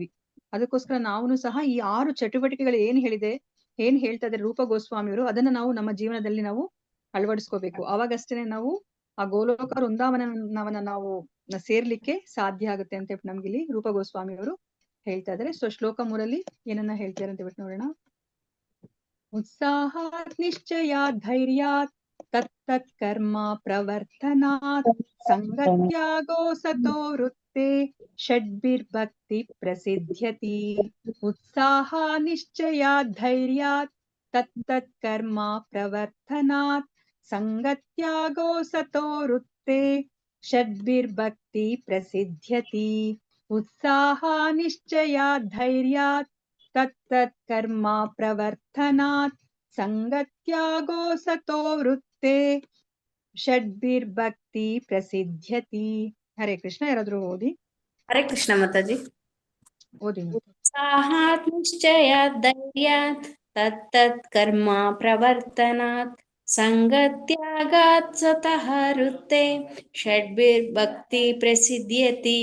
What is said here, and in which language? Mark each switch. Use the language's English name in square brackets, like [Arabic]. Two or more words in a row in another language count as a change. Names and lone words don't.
[Kannada] ಅದಕ್ಕೋಸ್ಕರ ನಾವು ಸಹ ಈ 6 ಚಟುವಟಿಕೆಗಳು ಏನ್ ಹೇಳ್ತಾ ಇದ್ದಾರೆ ರೂಪ ಗೋಸ್ವಾಮಿಯವರು, ಅದನ್ನ ನಾವು ನಮ್ಮ ಜೀವನದಲ್ಲಿ ನಾವು ಅಳವಡಿಸ್ಕೋಬೇಕು. ಅವಾಗಷ್ಟೇನೆ ನಾವು ಆ ಗೋಲೋಕ ವೃಂದಾವನವನ್ನ ನಾವು ಸೇರ್ಲಿಕ್ಕೆ ಸಾಧ್ಯ ಆಗುತ್ತೆ ಅಂತ ಹೇಳ್ಬಿಟ್ಟು ನಮ್ಗೆ ಇಲ್ಲಿ ರೂಪ ಗೋಸ್ವಾಮಿಯವರು ಹೇಳ್ತಾ ಇದ್ದಾರೆ. ಸೊ ಶ್ಲೋಕ 3 ಏನನ್ನ ಹೇಳ್ತಾರೆ ಅಂತ ಹೇಳ್ಬಿಟ್ಟು ನೋಡೋಣ. [Sanskrit] ಉತ್ಸಾಹಾತ್ ನಿಶ್ಚಯಾತ್ ಧೈರ್ಯಾತ್ ತತ್ತತ್ ಕರ್ಮ ಪ್ರವರ್ತನಾತ್ ಸಂಗತ್ಯಾಗೋ ಸತೋ ವೃತ್ತೆ ಷಡ್ಭಿರ್ಭಕ್ತಿ ಪ್ರಸಿದ್ಧ್ಯತಿ. ಉತ್ಸಾಹ ನಿಶ್ಚಯಾತ್ ಧೈರ್ಯಾತ್ ತತ್ತತ್ ಕರ್ಮ ಪ್ರವರ್ತನಾತ್ ಸಂಗತ್ಯಾಗೋ ಸತೋ ವೃತ್ತೆ ಷಡ್ಭಿರ್ಭಕ್ತಿ ಪ್ರಸಿದ್ಧ್ಯತಿ. ಉತ್ಸಾಹ ನಿಶ್ಚಯಾತ್ ಧೈರ್ಯಾತ್ ತತ್ತತ್ ಕರ್ಮ ಪ್ರವರ್ತನಾತ್ ಸಂಗತ್ಯಾಗೋ ಸತೋ ವೃತ್ತೆ ಷಡ್ಭಿರ್ಭಕ್ತಿ ಪ್ರಸಿದ್ಧ್ಯತಿ. [Kannada] ಹರೇ ಕೃಷ್ಣ. ಯಾರಾದ್ರೂ ಓದಿ. ಹರೇ ಕೃಷ್ಣ ಮಾತಾಜಿ. ಓದಿ. [Sanskrit] ಉತ್ಸಾಹಾತ್ ನಿಶ್ಚಯಾತ್ ಧೈರ್ಯಾತ್ ತತ್ತತ್ ಕರ್ಮ ಪ್ರವರ್ತನಾತ್ ಸಂಗತ್ಯಾಗಾತ್ ಸತಃ ವೃತ್ತೆ ಷಡ್ಭಿರ್ಭಕ್ತಿ ಪ್ರಸಿದ್ಧ್ಯತಿ.